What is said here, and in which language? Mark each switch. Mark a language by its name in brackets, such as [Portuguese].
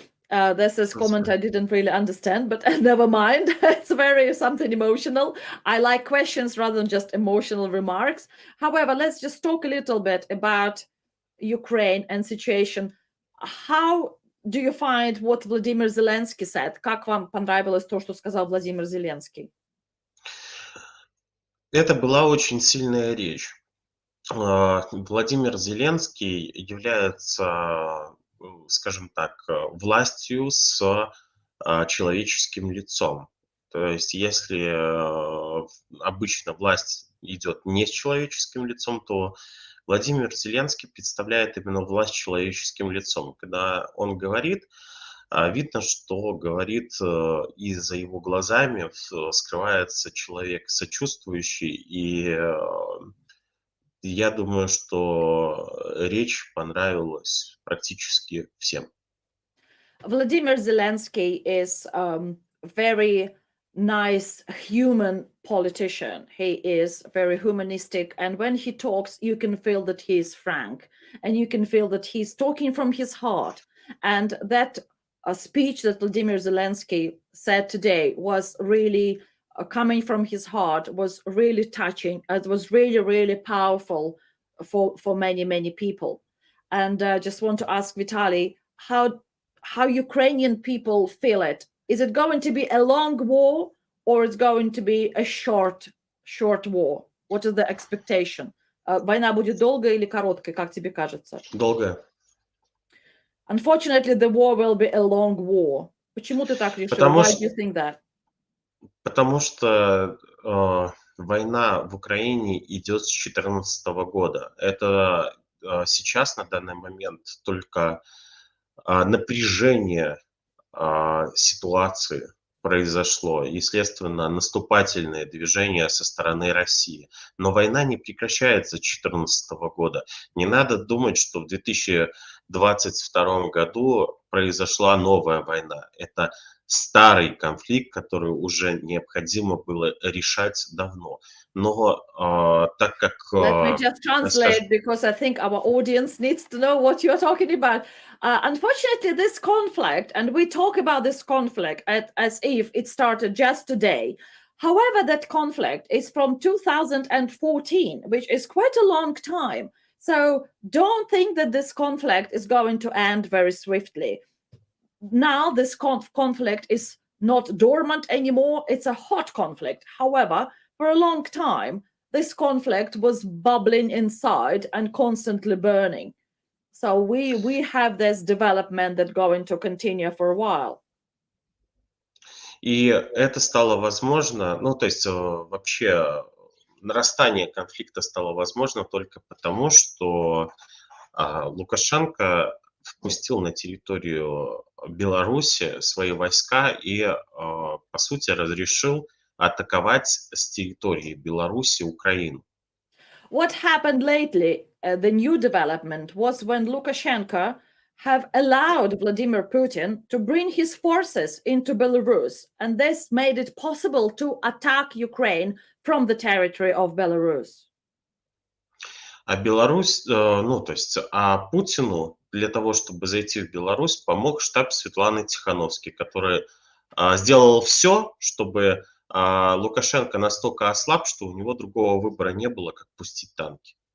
[English] This is comment I didn't really understand, but never mind. It's very something emotional. I like questions rather than just emotional remarks. However, let's just talk a little bit about Ukraine and situation. How do you find what Vladimir Zelensky said? [Russian] Как вам понравилось то, что сказал Владимир Зеленский? Это была очень сильная речь. Владимир Зеленский является, скажем так, властью с человеческим лицом. То есть, если обычно власть идет не с человеческим лицом, то Владимир Зеленский представляет именно власть человеческим лицом. Когда он говорит, видно, что говорит, и за его глазами скрывается человек сочувствующий, и я думаю, что речь понравилась практически всем. [English] Vladimir Zelensky is very nice human politician. He is very humanistic, and when he talks, you can feel that he is frank, and you can feel that he's talking from his heart. And that speech that Vladimir Zelensky said today was really coming from his heart, was really touching. It was really, really powerful for many people. And just want to ask Vitaly, how Ukrainian people feel it. Is it going to be a long war, or it's going to be a short war? What is the expectation? [Russian] Война будет долгой или короткой, как тебе кажется? Долгая. [English] Unfortunately, the war will be a long war. [Russian] Почему ты так решил? [English] Why do you think that? [Russian] Потому что война в Украине идет с 2014 года. Это сейчас, на данный момент, только напряжение ситуации произошло, естественно, наступательные движения со стороны России. Но война не прекращается с 2014 года. Не надо думать, что в 2022 году произошла новая война. Это старый конфликт, который уже необходимо было решать давно. Но так как, [English] Let me just [Russian] скажем, [English] translate because I think our audience needs to know what you're talking about. Unfortunately, this conflict, and we talk about this conflict as if it started just today. However, that conflict is from 2014, which is quite a long time. So don't think that this conflict is going to end very swiftly. Now, this conflict is not dormant anymore. It's a hot conflict. However, for a long time, this conflict was bubbling inside and constantly burning. So we have this development that's going to continue for a while. [Russian] и это стало возможно, ну, то есть вообще нарастание конфликта стало возможно только потому, что Лукашенко впустил на территорию Беларуси свои войска и, по сути, разрешил атаковать с территории Беларуси Украину. [English] What happened lately, the new development, was when Lukashenko have allowed Vladimir Putin to bring his forces into Belarus, and this made it possible to attack Ukraine from the territory of Belarus. [Russian] А Беларусь, ну, то есть, Путину для того, чтобы зайти в Беларусь, помог штаб Светланы Тихановской, который сделал все, чтобы Лукашенко настолько ослаб, что у него другого выбора не было, как пустить танки.